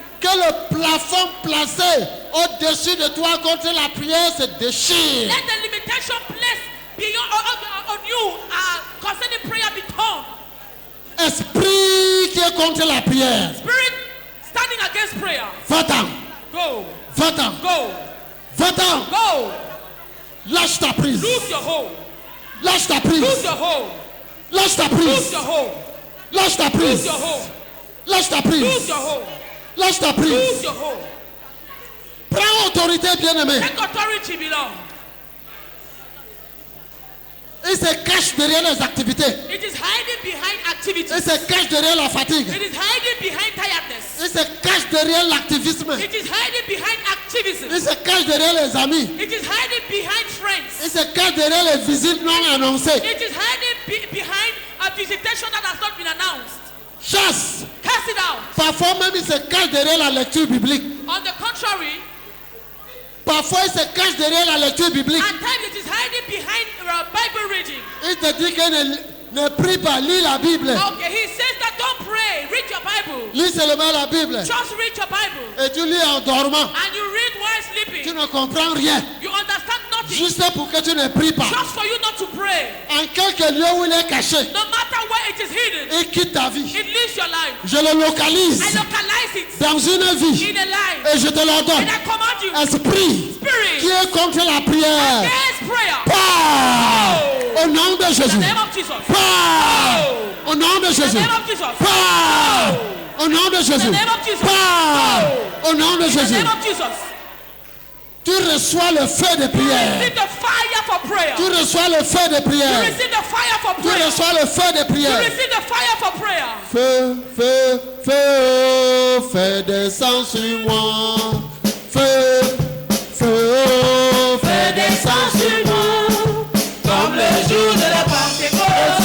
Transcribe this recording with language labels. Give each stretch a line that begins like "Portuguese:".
French: Que le plafond placé au-dessus de toi contre la prière se déchire.
English: Let the limitation placed beyond on you concerning prayer be torn.
French: Esprit qui est contre la prière.
English: Spirit standing against prayer.
French: Va-t'en,
English: Go.
French: va-t'en,
English: Go.
French: va-t'en.
English: Go.
French: Lâche ta prise.
English: Lose your hold.
French: Lâche ta
English: Lose
French: prise.
English: your hold.
French: Lâche ta
English: Lose
French: prise.
English: your hold.
French: Lâche ta
English: Lose
French: prise.
English: your hold.
French: Lâche ta
English: Lose
French: prise.
English: your hold.
French: Lâche ta
English: Lose
French: prise.
English: your hold.
French: Prends autorité, bien-aimé.
English: Take authority, beloved.
French: Il se cache derrière les activités.
English: It is hiding behind activities.
French: Il se cache derrière la fatigue.
English: It is hiding behind tiredness.
French: Il se cache derrière l'activisme.
English: It is hiding behind activism.
French: Il se cache derrière les amis.
English: It is hiding behind friends.
French: Il se cache derrière les visites non annoncées.
English: It is hiding behind a visitation that has not been announced.
French: Chasse.
English: Cast it out.
French: Parfois même il se cache derrière la lecture biblique.
English: On the contrary,
French: Parfois il se cache derrière la lecture biblique.
English: at times it is hiding behind Bible reading.
French: Il te dit que ne prie pas, lis la Bible.
English: Okay, he says that don't pray, read your Bible.
French: Lis seulement la Bible.
English: Just read your Bible.
French: Et tu lis en dormant.
English: And you read while
French: Tu
English: sleeping.
French: ne comprends rien.
English: You understand nothing.
French: Juste pour que tu ne pries pas.
English: Just for you not to pray.
French: En quelque lieu où il est caché,
English: No matter where it is hidden,
French: il quitte ta vie.
English: it leaves your life.
French: Je le localise
English: I localize it
French: dans une vie.
English: in a life.
French: Et je te l'ordonne.
English: And I command you,
French: Esprit qui
English: spirit,
French: est contre la prière.
English: against prayer.
French: Pars au nom de
English: In the
French: Jésus.
English: name of Jesus.
French: Pars au nom de
English: In the
French: Jésus.
English: name of Jesus.
French: Pars au nom de Jésus.
English: In the name of Jesus.
French: Pars au nom de
English: In the
French: Jésus.
English: name of Jesus.
French: Tu reçois le feu de prière.
English: Receive the fire for prayer.
French: Tu reçois le feu de
English: You
French: prière.
English: receive the fire for
French: Tu
English: prayer.
French: reçois le feu de
English: You
French: prière.
English: receive the fire for prayer.
French: Feu, feu, feu, feu descend sur moi. Feu, feu, feu descend sur moi. Comme le jour de la Pentecôte.